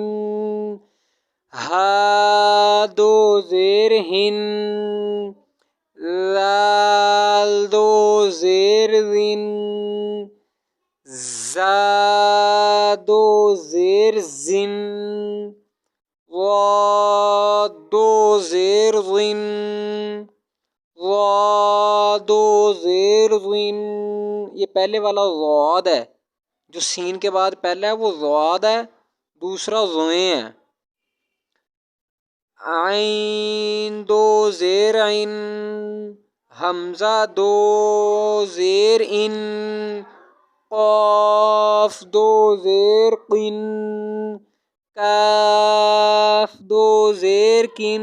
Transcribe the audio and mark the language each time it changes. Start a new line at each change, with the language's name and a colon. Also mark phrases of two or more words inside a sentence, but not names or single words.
Urdu: ہا دو زیر ہن، ذال دو زیر ذن، زا دو زیر زن، ضاد دو زیر ظن، ضا دو زیر ظن۔ یہ پہلے والا ضاد ہے، جو سین کے بعد پہلا ہے وہ ضاد ہے، دوسرا ضوئیں ہے۔ عین دو زیر عین، حمزہ دو زیر ان، قاف دو زیر قن، کاف دو زیر کن۔